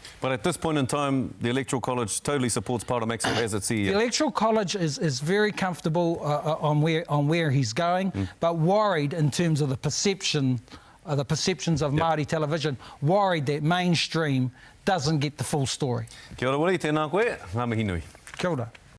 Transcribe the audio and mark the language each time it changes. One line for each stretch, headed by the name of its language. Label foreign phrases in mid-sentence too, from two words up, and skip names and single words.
English: But at this point in time, the Electoral College totally supports Paora Maxwell as its CEO. The Electoral College is very comfortable on where he's going, but worried in terms of the perceptions of Māori television, worried that mainstream doesn't get the full story.
Māori: Kia ora, Willie, tēnā koe, ngā mihi nui. Kia ora.